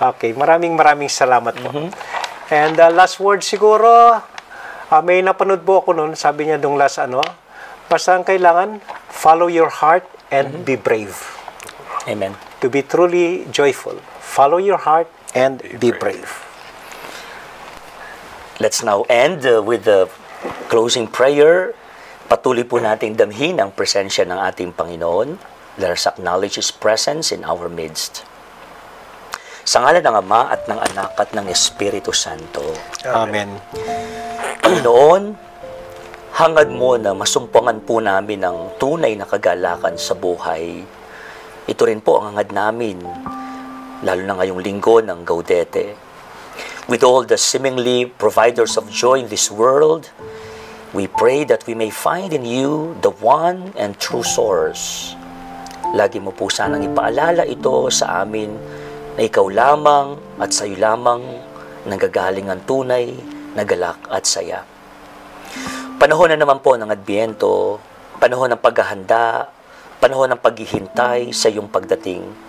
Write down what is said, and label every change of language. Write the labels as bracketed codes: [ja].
[tl] Okay, maraming salamat po. And last word siguro, may napanood po ako noon, sabi niya dong last basta ang kailangan, follow your heart and be brave. Amen. [en] To be truly joyful, follow your heart and be brave. Let's now end with the closing prayer. [tl] Patuloy po nating damhin ang presensya ng ating Panginoon. [en] Let us acknowledge His presence in our midst. [tl] Sa ngalan ng Ama at ng Anak at ng Espiritu Santo. Amen. Panginoon, hangad mo na masumpungan po namin ang tunay na kagalakan sa buhay. Ito rin po ang hangad namin, lalo na ngayong linggo ng Gaudete. [en] With all the seemingly providers of joy in this world, we pray that we may find in you the one and true source. [tl] Lagi mo po sanang ipaalala ito sa amin na ikaw lamang at sa iyo lamang nanggagaling ang tunay na galak at saya. Panahon na naman po ng Adbyento, panahon ng paghahanda, panahon ng paghihintay sa iyong pagdating.